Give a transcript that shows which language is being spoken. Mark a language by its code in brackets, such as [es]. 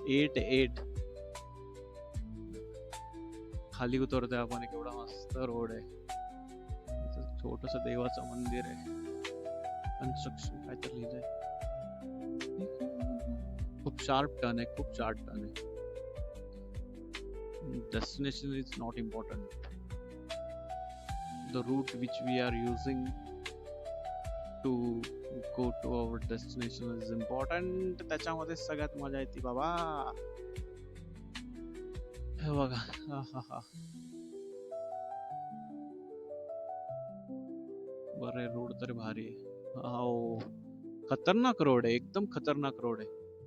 [mr] 8 खाली उतरतोय आपण, केवढा मस्त रोड आहे. छोटस देवाचं मंदिर आहे. कन्स्ट्रक्शन काय तर लिहिलंय. खूप शार्प टर्न आहे, खूप शार्प टर्न आहे. [en] Destination is not important. The route which we are using to go to our destination is important. [mr] त्याच्यामध्ये सगळ्यात मजा येते बाबा. हे बघा, हा. बरं, रोड तर भारी आहे. हो, खतरनाक रोड आहे, एकदम खतरनाक रोड आहे.